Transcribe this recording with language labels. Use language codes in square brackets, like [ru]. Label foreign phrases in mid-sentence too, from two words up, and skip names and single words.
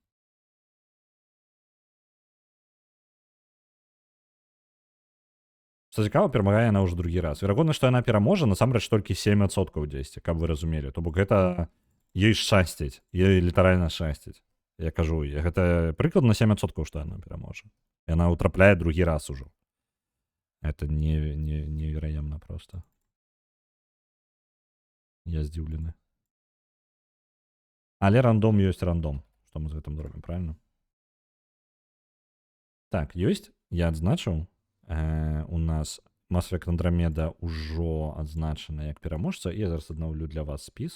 [be] Што цікава, перамагае яна ўжо другі раз. Верагодна, што яна пераможа, насамрэч толькі 7% дзесьці, каб вы разумелі. То бок гэта ёй шчасціць, ёй літаральна шчасціць. Я кажу, гэта прыкладна 7%, што яна пераможа. Яна ўтрапляе другі раз ужо. [ru] Это невероятно просто. [be] Я здзіўлены. Але рандом ёсць рандом. Што мы з гэтым зробім, правильно? Так, ёсць. Я адзначыў. У нас Mass Effect Andromeda ўжо адзначана як пераможца. Я зараз аднаўлю для вас спіс.